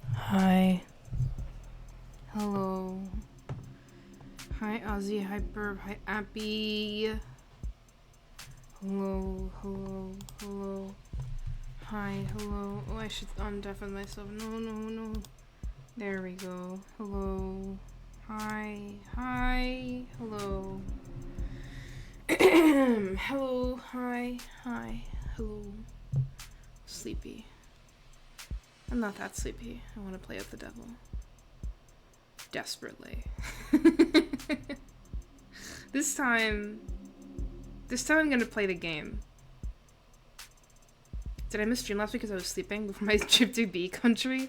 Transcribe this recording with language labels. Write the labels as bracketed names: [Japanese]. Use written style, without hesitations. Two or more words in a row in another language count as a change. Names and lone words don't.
[English] Hi. Hello. Hi, Ozzy. Hi, Burb. Hi, Appy. Hello. Hello. Hello. Hi. Hello. Oh, I should undeafen myself. No. There we go. Hello. Hi. Hi. Hello. Hello. Hi. Hi. Hello. Sleepy. I'm not that sleepy. I want to play with the devil. Desperately. This time I'm gonna play the game. Did I miss stream last week because I was sleeping before my trip to B country?